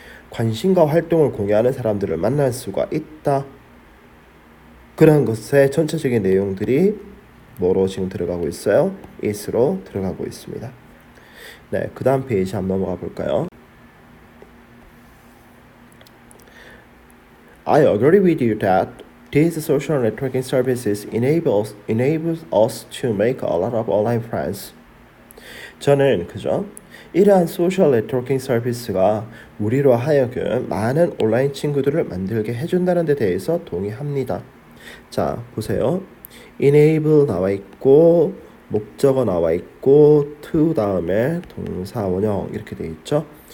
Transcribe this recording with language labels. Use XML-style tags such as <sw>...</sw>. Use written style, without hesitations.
<ko>관심과 활동을 공유하는 사람들을 만날 수가 있다. 그런 것의 전체적인 내용들이 뭐로 지금 들어가고 있어요? it로 들어가고 있습니다. 네, 그 다음 페이지 한번 넘어가 볼까요?</ko> <en>I agree with you that these social networking services enables us to make a lot of online friends.</en> <ko>저는 그죠? 이러한 소셜 네트워킹 서비스가 우리로 하여금 많은 온라인 친구들을 만들게 해준다는 데 대해서 동의합니다. 자, 보세요. enable 나와 있고 목적어 나와 있고 to 다음에 동사 원형 이렇게 돼 있죠.</ko>